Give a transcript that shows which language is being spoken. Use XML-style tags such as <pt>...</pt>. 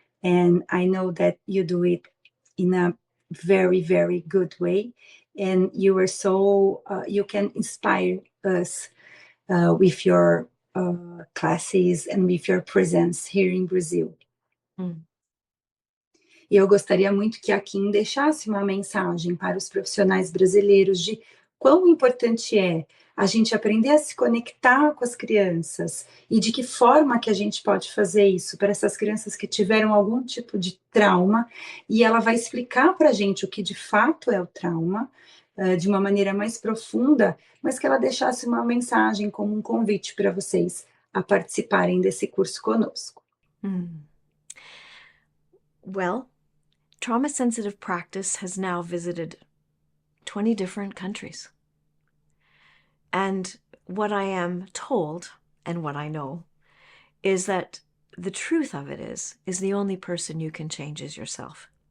<en>And I know that you do it in a very, very good way. And you are you can inspire us with your classes and with your presence here in Brazil.</en> <pt>E eu gostaria muito que a Kim deixasse uma mensagem para os profissionais brasileiros de quão importante é a gente aprender a se conectar com as crianças e de que forma que a gente pode fazer isso para essas crianças que tiveram algum tipo de trauma, e ela vai explicar para a gente o que de fato é o trauma, de uma maneira mais profunda, mas que ela deixasse uma mensagem como um convite para vocês a participarem desse curso conosco. Mm.</pt> <en>Well, trauma-sensitive practice has now visited 20 different countries. And what I am told, and what I know, is that the truth of it is the only person you can change is yourself.</en>